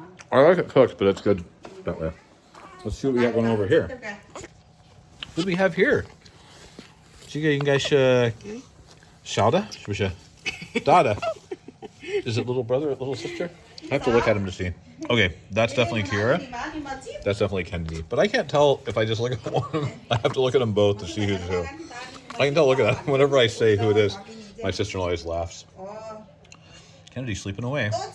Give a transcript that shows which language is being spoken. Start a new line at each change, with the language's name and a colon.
English: I like it cooked, but it's good that way. Let's see what we got going over here. What do we have here?
Chinese: 这个应该是小的，是不是？大的。
English: Is it little brother or little sister? I have to look at him to see. Okay, that's definitely Kiara. That's definitely Kennedy. But I can't tell if I just look at one. I have to look at them both to see who's who. I can tell, look at that. Whenever I say who it is, my sister-in-law always laughs. Kennedy's sleeping away.